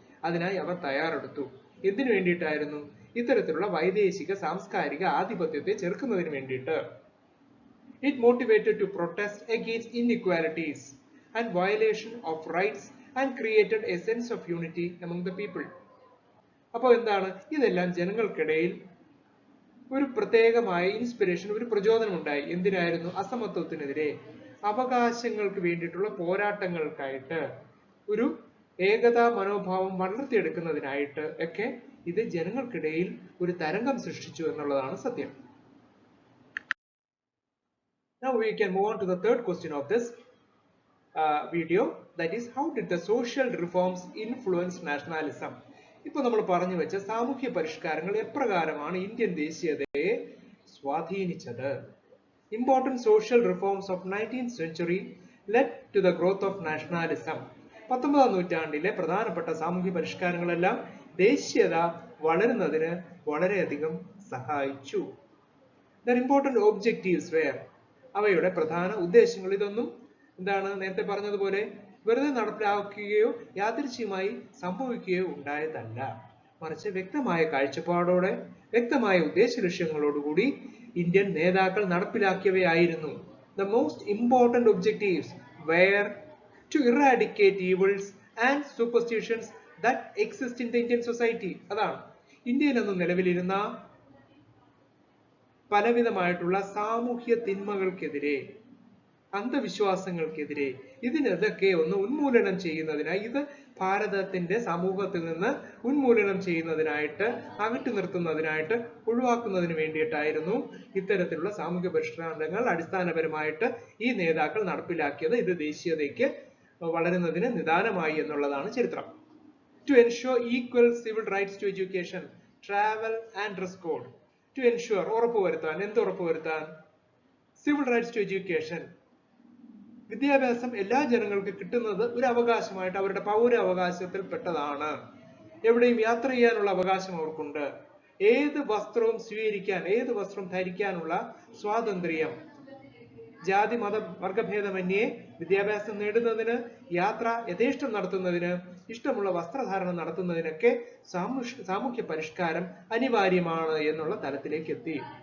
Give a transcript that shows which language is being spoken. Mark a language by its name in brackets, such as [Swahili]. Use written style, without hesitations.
[Malayalam] അതിനായി അവർ തയ്യാറെടുത്തു. എന്തിനു വേണ്ടിയിട്ടായിരുന്നു? ഇത്തരത്തിലുള്ള വൈദേശിക സാംസ്കാരിക ആധിപത്യത്തെ ചെറുക്കുന്നതിന് വേണ്ടിയിട്ട്. [English] It motivated to protest against inequalities and violation of rights and created a sense of unity among the people. [Malayalam] അപ്പോൾ എന്താണ്? ഇതെല്ലാം ജനങ്ങൾക്കിടയിൽ ഒരു പ്രത്യേകമായ ഇൻസ്പിറേഷൻ, ഒരു പ്രചോദനം ഉണ്ടായി. എന്തിനായിരുന്നു? അസമത്വത്തിനെതിരെ, അവകാശങ്ങൾക്ക് വേണ്ടിയിട്ടുള്ള പോരാട്ടങ്ങൾക്കായിട്ട്, ഒരു ഏകതാ മനോഭാവം വളർത്തിയെടുക്കുന്നതിനായിട്ട് ഒക്കെ ഇത് ജനങ്ങൾക്കിടയിൽ ഒരു തരംഗം സൃഷ്ടിച്ചു എന്നുള്ളതാണ് സത്യം. [English] Now we can move on to the third question of this video, that is, how did the social reforms influence nationalism? [Malayalam] ഇപ്പോൾ നമ്മൾ പറഞ്ഞു വെച്ച സാമൂഹ്യ പരിഷ്കാരങ്ങൾ എപ്രകാരമാണ് ഇന്ത്യൻ ദേശീയതയെ സ്വാധീനിച്ചത്? [English] Important social reforms of 19th century led to the growth of nationalism. [Malayalam] 19ാം നൂറ്റാണ്ടിലെ പ്രധാനപ്പെട്ട സാമൂഹ്യ പരിഷ്കാരങ്ങളെല്ലാം ദേശീയത വളരുന്നതിന് വളരെയധികം സഹായിച്ചു. [English] Their important objectives were, [Malayalam] അവയുടെ പ്രധാന ഉദ്ദേശങ്ങൾ, ഇതൊന്നും എന്താണ് നേരത്തെ പറഞ്ഞതുപോലെ വെറുതെ നടപ്പിലാക്കുകയോ യാദൃച്ഛികമായി സംഭവിക്കുകയോ ഉണ്ടായതല്ല, മറിച്ച് വ്യക്തമായ കാഴ്ചപ്പാടോടെ വ്യക്തമായ ഉദ്ദേശ ലക്ഷ്യങ്ങളോടുകൂടി ഇന്ത്യൻ നേതാക്കൾ നടപ്പിലാക്കിയവയായിരുന്നു. [English] The most important objectives were to eradicate evils and superstitions that exist in the Indian society. [Malayalam] അതാണ് ഇന്ത്യയിൽ നിന്ന് നിലവിലിരുന്ന പലവിധമായിട്ടുള്ള സാമൂഹ്യ തിന്മകൾക്കെതിരെ, അന്ധവിശ്വാസങ്ങൾക്കെതിരെ, ഇതിനൊക്കെ ഒന്ന് ഉന്മൂലനം ചെയ്യുന്നതിനായി, ഇത് ഭാരതത്തിന്റെ സമൂഹത്തിൽ നിന്ന് ഉന്മൂലനം ചെയ്യുന്നതിനായിട്ട്, അകറ്റി നിർത്തുന്നതിനായിട്ട്, ഒഴിവാക്കുന്നതിന് വേണ്ടിയിട്ടായിരുന്നു ഇത്തരത്തിലുള്ള സാമൂഹ്യ പരിഷ്കാരങ്ങൾ അടിസ്ഥാനപരമായിട്ട് ഈ നേതാക്കൾ നടപ്പിലാക്കിയത്. ഇത് ദേശീയതയ്ക്ക് വളരുന്നതിന് നിദാനമായി എന്നുള്ളതാണ് ചരിത്രം. [English] To ensure equal civil rights to education, travel and dress code. To ensure, [Malayalam] ഉറപ്പുവരുത്താൻ. എന്ത് ഉറപ്പുവരുത്താൻ? [English] civil rights to education, [Malayalam] വിദ്യാഭ്യാസം എല്ലാ ജനങ്ങൾക്ക് കിട്ടുന്നത് ഒരു അവകാശമായിട്ട്, അവരുടെ പൗരാവകാശത്തിൽ പെട്ടതാണ്. എവിടെയും യാത്ര ചെയ്യാനുള്ള അവകാശം അവർക്കുണ്ട്. ഏത് വസ്ത്രവും സ്വീകരിക്കാൻ, ഏത് വസ്ത്രം ധരിക്കാനുള്ള സ്വാതന്ത്ര്യം, ജാതി മത വർഗഭേദമന്യേ വിദ്യാഭ്യാസം നേടുന്നതിന്, യാത്ര യഥേഷ്ടം നടത്തുന്നതിന്, ഇഷ്ടമുള്ള വസ്ത്രധാരണം നടത്തുന്നതിനൊക്കെ സാമൂഹ്യ പരിഷ്കാരം അനിവാര്യമാണ് എന്നുള്ള തലത്തിലേക്ക് എത്തി.